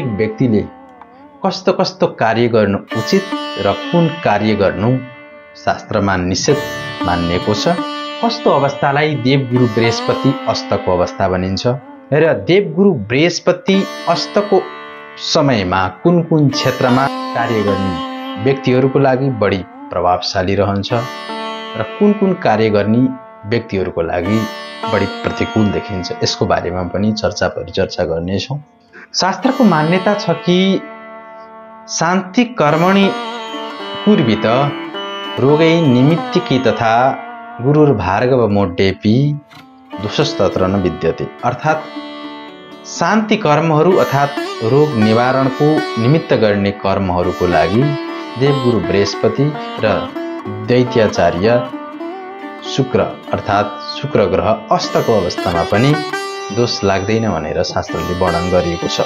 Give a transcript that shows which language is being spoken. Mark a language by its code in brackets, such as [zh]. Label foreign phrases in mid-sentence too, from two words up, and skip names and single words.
[ne] व्यक्तिले कस्तो कस्तो कार्य गर्नु उचित र कुन कार्य गर्नु शास्त्रमा निषेध मानिएको छ, कस्तो अवस्थालाई देवगुरु बृहस्पति अस्तको अवस्था भनिन्छ र देवगुरु बृहस्पति अस्तको समयमा कुन कुन क्षेत्रमा कार्य गर्ने व्यक्तिहरूको लागि बढी प्रभावशाली रहन्छ र कुन कुन कार्य गर्ने व्यक्तिहरूको लागि बढी प्रतिकूल देखिन्छ, यसको बारेमा पनि परिचर्चा गर्नेछौँ। शास्त्रको मान्यता छ कि [sa] शान्ति कर्मणि कुर्वित रोगै निमित्तिकी तथा गुरुर्भार्गव मोड्डेपि दोषस्तत्र न विद्यते। [ne] अर्थात् शान्ति कर्महरू अर्थात् रोग निवारणको निमित्त गर्ने कर्महरूको लागि देवगुरु बृहस्पति र दैत्याचार्य शुक्र अर्थात् शुक्र ग्रह अस्तको अवस्थामा पनि दोष लाग्दैन भनेर शास्त्रले वर्णन गरिएको छ।